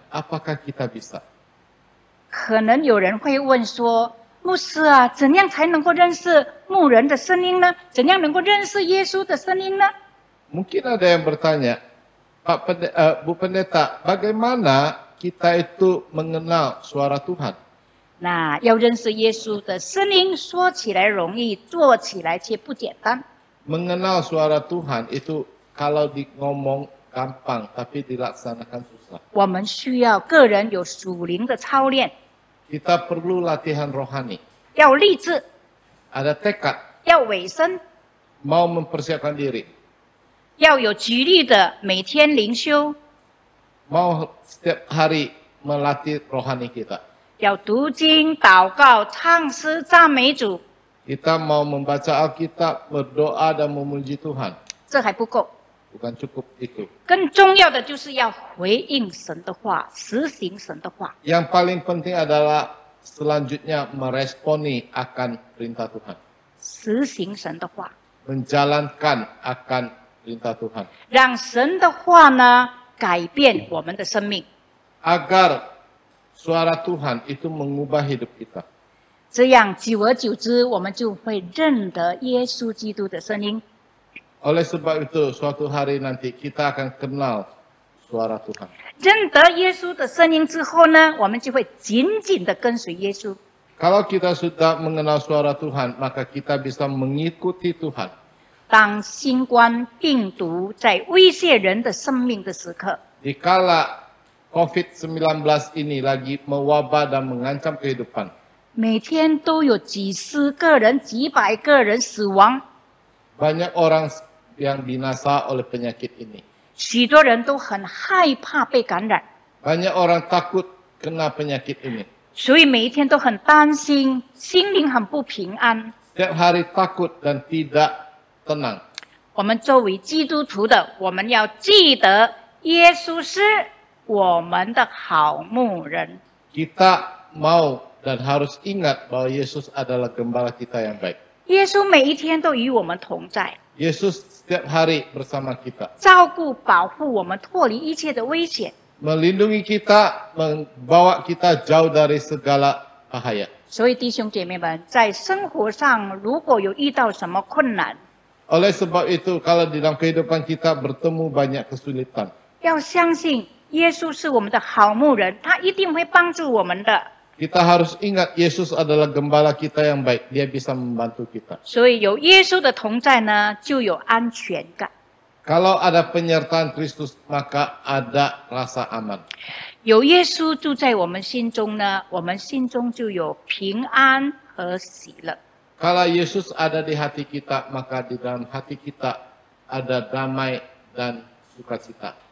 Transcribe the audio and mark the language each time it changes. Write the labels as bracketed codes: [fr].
[id] Apakah kita bisa? [zh] 可能有人会问说：“牧师啊，怎样才能够认识牧人的声音呢？怎样能够认识耶稣的声音呢？” [id] Mungkin ada yang bertanya, Bu Pendeta, bagaimana kita itu mengenal suara Tuhan? [zh] 那要认识耶稣的声音，说起来容易，做起来却不简单。 [id] Mengenal suara Tuhan itu kalau di ngomong gampang, tapi dilaksanakan susah. [zh] 我们需要个人有属灵的操练， [id] Kita perlu latihan rohani. [zh] 要立志， [id] Ada tekad, [zh] 要委身， [id] mau mempersiapkan diri. [zh] 要有纪律的每天灵修， [id] Mau setiap hari melatih rohani kita. [zh] 要读经、祷告、唱诗、赞美主。 [id] Kita mau membaca Alkitab, berdoa dan memuji Tuhan. [zh] 这还不够， [id] Bukan cukup itu. [zh] 更重要的就是要回应神的话，实行神的话。 [id] Yang paling penting adalah selanjutnya meresponi akan perintah Tuhan. [zh] 实行神的话， [id] Menjalankan akan perintah Tuhan. [zh] 让神的话呢改变我们的生命。 [id] Agar suara Tuhan itu mengubah hidup kita. [zh] 这样久而久之，我们就会认得耶稣基督的声音。 [id] Oleh sebab itu, suatu hari nanti kita akan kenal suara Tuhan. [zh] 认得耶稣的声音之后呢，我们就会紧紧的跟随耶稣。 [id] Kalau kita sudah mengenal suara Tuhan, maka kita bisa mengikuti Tuhan. [zh] 当新冠病毒在威胁人的生命的时刻， [id] Dikala COVID-19 ini lagi mewabah dan mengancam kehidupan, [zh] 每天都有几十个人、几百个人死亡， [id] banyak orang yang binasa oleh penyakit ini. [zh] 许多人都很害怕被感染， [id] Banyak orang takut kena penyakit ini. [zh] 所以每一天都很担心，心灵很不平安。 [id] Setiap hari takut dan tidak tenang. [zh] 我们作为基督徒的，我们要记得耶稣是我们的好牧人。 [id] Kita mau dan harus ingat bahwa Yesus adalah gembala kita yang baik. [zh] 耶稣每一天都与我们同在， [id] Yesus setiap hari bersama kita. [zh] 照顾、保护我们，脱离一切的危险。 [id] Melindungi kita, membawa kita jauh dari segala bahaya. [zh] 所以弟兄姐妹们，在生活上如果有遇到什么困难， [id] Oleh sebab itu, kalau di dalam kehidupan kita bertemu banyak kesulitan, [zh] 要相信耶稣是我们的好牧人，他一定会帮助我们的。 [id] kita harus ingat Yesus adalah gembala kita yang baik. Dia bisa membantu kita. [zh] 所以有耶稣的同在呢，就有安全感。 [id] Kalau ada penyertaan Kristus, maka ada rasa aman. [zh] 有耶稣住在我们心中呢，我们心中就有平安和喜乐。 [id] Kalau Yesus ada di hati kita, maka di dalam hati kita ada damai dan sukacita.